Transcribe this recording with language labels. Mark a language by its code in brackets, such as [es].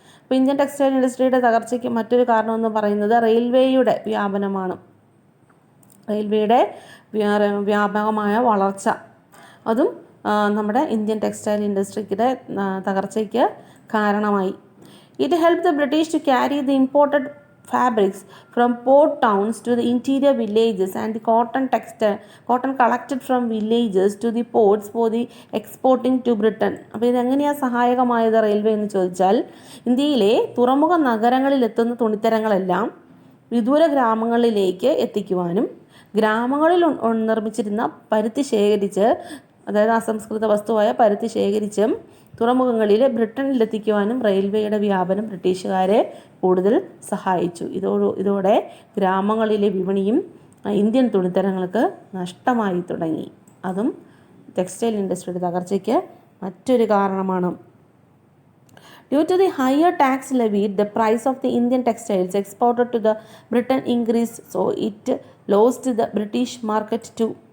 [ml] അപ്പോൾ Indian textile ഇൻഡസ്ട്രിയുടെ തകർച്ചയ്ക്ക് മറ്റൊരു കാരണമെന്ന് പറയുന്നത് റെയിൽവേയുടെ വ്യാപനമാണ്. റെയിൽവേയുടെ വ്യാപകമായ വളർച്ച അതും നമ്മുടെ ഇന്ത്യൻ ടെക്സ്റ്റൈൽ ഇൻഡസ്ട്രിയുടെ തകർച്ചയ്ക്ക് കാരണമായി. [en] It help the British to carry the imported fabrics from port towns to the interior villages and the cotton collected from villages to the ports for the exporting to Britain. [ml] അപ്പോൾ ഇതെങ്ങനെയാണ് സഹായകമായത് railway എന്ന് ചോദിച്ചാൽ, ഇന്ത്യയിലെ തുറമുഖ നഗരങ്ങളിൽ എത്തുന്ന തുണിത്തരങ്ങളെല്ലാം വിദൂര ഗ്രാമങ്ങളിലേക്ക് എത്തിക്കുവാനും ഗ്രാമങ്ങളിൽ നിർമ്മിച്ചിരുന്ന പരുത്തി ശേഖരിച്ച്, അതായത് അസംസ്കൃത വസ്തുവായ പരുത്തി ശേഖരിച്ചും തുറമുഖങ്ങളിൽ ബ്രിട്ടനിലെത്തിക്കുവാനും റെയിൽവേയുടെ വ്യാപനം ബ്രിട്ടീഷുകാരെ കൂടുതൽ സഹായിച്ചു. ഇതോടെ ഗ്രാമങ്ങളിലെ വിപണിയും ഇന്ത്യൻ തുണിത്തരങ്ങൾക്ക് നഷ്ടമായി തുടങ്ങി. അതും ടെക്സ്റ്റൈൽ ഇൻഡസ്ട്രിയുടെ തകർച്ചയ്ക്ക് മറ്റൊരു കാരണമാണ്. [en] Due to the higher tax levied, the price of the Indian textiles exported to the Britain increased, so it lost the British market too.